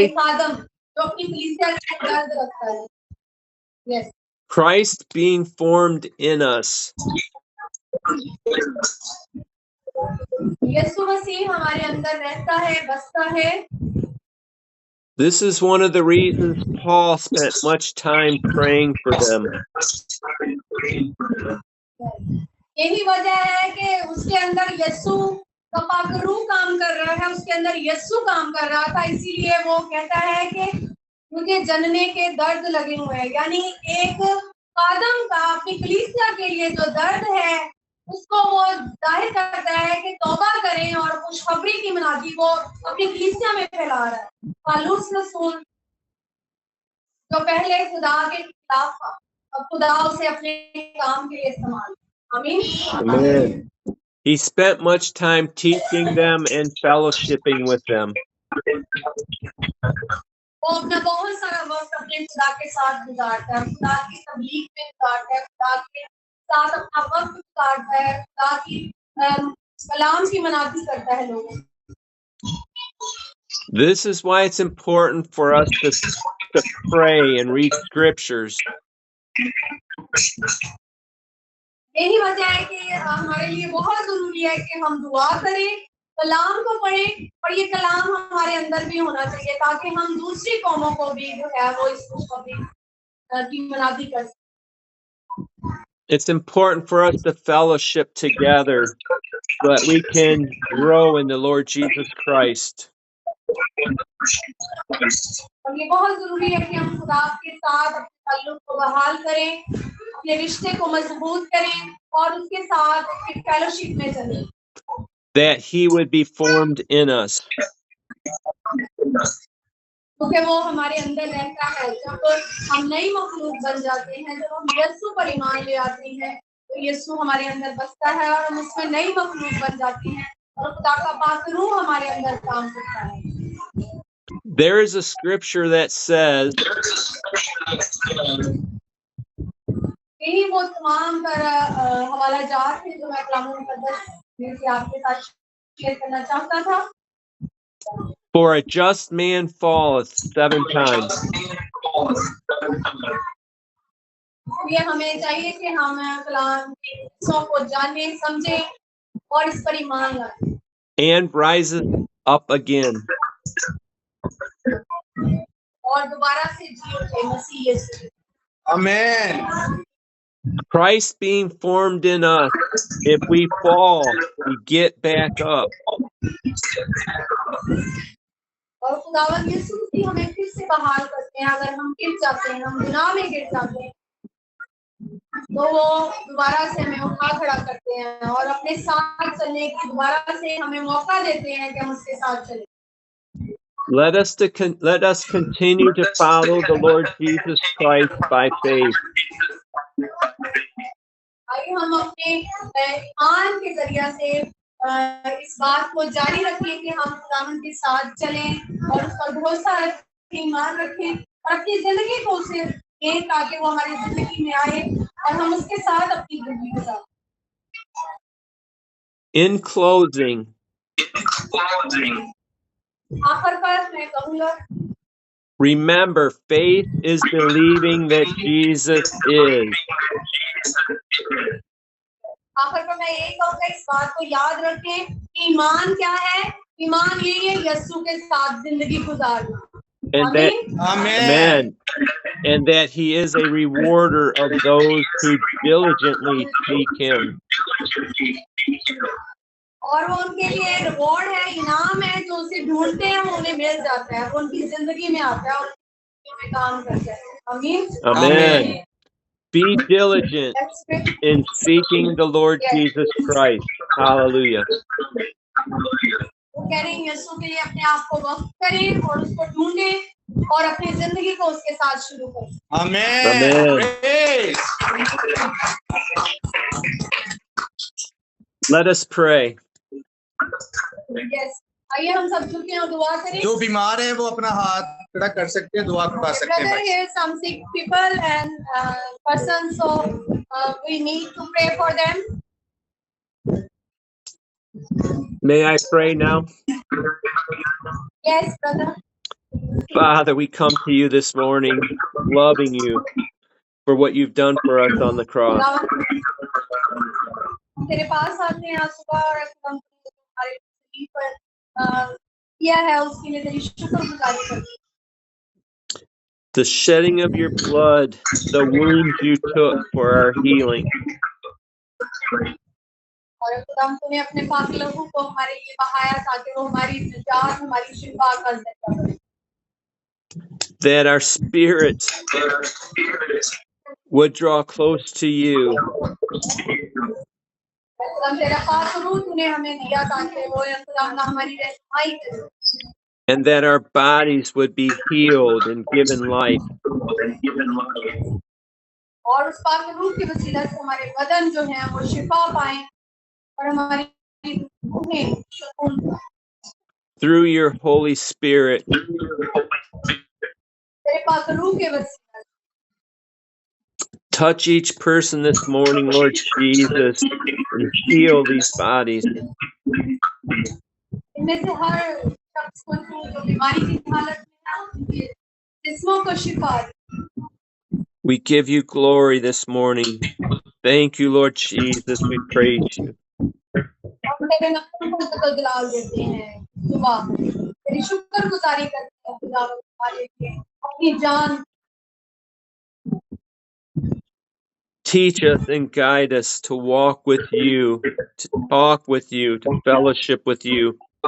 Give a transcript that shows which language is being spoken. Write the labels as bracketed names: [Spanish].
[Hindi] एक आदम जो अपनी कलीसिया के दर्द रखता है। [English] Yes, Christ being formed in us. [Hindi] यीशु मसीह हमारे अंदर रहता है, बसता है। [English] This is one of the reasons Paul spent much time praying for them. [Hindi] यही वजह है कि उसके अंदर यीशु का पाक रूह काम कर रहा है, उसके अंदर यीशु काम कर रहा था, इसीलिए वो कहता है कि मुझे जनने के दर्द लगे हुए हैं। यानी एक आदम का अपनी कलीसिया के लिए जो दर्द है, उसको वो जाहिर करता है कि तौबा करें और खुशखबरी की मनादी वो अपनी कलीसिया में फैला रहा है। पालूस रसूल जो पहले खुदा के खिलाफ था, अब खुदा उसे अपने काम के लिए इस्तेमाल। आमीन। [English] Amen. He spent much time teaching them and fellowshipping with them. [Hindi] वो अपना बहुत सारा वक्त अपने खुदा के साथ गुजारता है, खुदा की तबलीग में गुजारता है, खुदा के साथ अपना वक्त गुजारता है, खुदा की कलाम की मनादी करता है लोगों। [English] This is why it's important for us to pray and read scriptures. [Hindi] यही वजह है कि हमारे लिए बहुत जरूरी है कि हम दुआ करें, कलाम को पढ़ें, और ये कलाम हमारे अंदर भी होना चाहिए ताकि हम दूसरी कौमों को भी जो है वो इस खुशखबरी की मनादी कर सकें। [English] It's important for us to fellowship together so that we can grow in the Lord Jesus Christ. [Hindi] और ये बहुत जरूरी है कि हम खुदा के साथ अपने ताल्लुक को बहाल करें, अपने रिश्ते को मजबूत करें और उसके साथ एक फेलोशिप में चलें। [English] That He would be formed in us. [Hindi] क्योंकि वो हमारे अंदर रहता है। जब हम नई मखलूक बन जाते हैं, जब हम यीशु पर ईमान ले आते हैं, तो यीशु हमारे अंदर बसता है और हम उसमें नई मखलूक बन जाते हैं और खुदा का पाक रूह हमारे अंदर काम करता है। [English] There is a scripture that says, [Hindi] यही वो तमाम पर हवाला जात है जो मैं कलाम मुकद्दस में से आपके साथ शेयर करना चाहता था। [English] For a just man falleth 7 times. [Hindi] ये हमें चाहिए कि हम कलाम के हिस्सों को जानें, समझें और इस पर ईमान लाएं। [English] And riseth up again. [Hindi] और दोबारा से जी उठे मसीह यीशु। [English] Amen. Christ being formed in us, if we fall, we get back up. [Hindi] और खुदावंद यीशु मसीह हमें फिर से बहाल करते हैं। अगर हम गिर जाते हैं, हम गुनाह में गिर जाते हैं, तो वो दोबारा से हमें उठा खड़ा करते हैं और अपने साथ चलने की दोबारा से हमें मौका देते हैं कि हम उसके साथ चलें। [English] Let us continue to follow the Lord Jesus Christ by faith. [Hindi] आइए हम अपने ईमान के जरिए से इस बात को जारी रखें कि हम खुदावंद के साथ चलें और उस पर भरोसा रखें, ईमान रखें और अपनी जिंदगी को उसे दें ताकि वो हमारी जिंदगी में आए और हम उसके साथ अपनी जिंदगी गुजारें। [English] In closing, [Hindi] आखिर पर मैं कहूँगा, [English] remember, faith is believing that Jesus is. [Hindi] आखिर पर मैं यही कहूँगा, इस बात को याद रखें कि ईमान क्या है। ईमान यही है यीशु के साथ जिंदगी गुजारना। [English] And that, Amen. Amen. And that He is a rewarder of those who diligently seek Him. [Hindi] और वो उनके लिए रिवॉर्ड है, इनाम है, जो उसे ढूंढते हैं वो उन्हें मिल जाता है, वो उनकी जिंदगी में आता है और में काम करता है। आमीन। [English] Amen. Be diligent in seeking the Lord Jesus Christ. Hallelujah. [Hindi] वो कह रहे हैं यीशु के लिए अपने आप को वक्त करें और उसको ढूंढें और अपनी जिंदगी को उसके साथ शुरू करें। [English] Amen. Amen. Praise. Let us pray. Yes. [Hindi] आइए हम सब झुकें और दुआ करें. जो बीमार है वो अपना हाथ खड़ा कर सकते हैं, दुआ करवा सकते हैं [English] Brother, [Hindi] भाई. [English] here some sick people and persons, so we need to pray for them. May I pray now? Yes, brother. Father, we come to you this morning, loving you for what you've done for us on the cross. [Hindi] तेरे पास आते हैं आज सुबह और हम तुम्हारे सलीब पर किया है उसके लिए तेरी शुक्रगुजारी करते हैं. [English] The shedding of your blood, the wounds you took for our healing. [Hindi] और खुदाम तूने अपने पाक लहू को हमारे लिए बहाया ताकि वो हमारी निजात हमारी शिफा का जरिया बने. [English] That our spirits would draw close to you. [Hindi] खुदाम तेरा खास रूह तूने हमें दिया ताकि वो खुदाम ना हमारी रहनुमाई करे. [English] And that our bodies would be healed and given life. [Hindi] और उस पाक रूह की वसीला से हमारे बदन जो हैं वो शिफा पाएं और हमारी रूहें सुकून पाएं. [English] Through your Holy Spirit, [Hindi] तेरे पाक रूह के वसीला से [English] touch each person this morning, Lord Jesus, and heal these bodies. [Hindi] इनमें से हर शख्स को जो बीमारी की हालत में है उनके जिस्मों को शिफा दे. [English] We give you glory this morning. Thank you, Lord Jesus. We praise you. [Hindi] हम तेरे नाम को जलाल देते हैं सुबह तेरी शुक्रगुजारी करते हैं खुदा हमारे लिए अपनी जान. [English] Teach us and guide us to walk with you, to talk with you, to fellowship with you.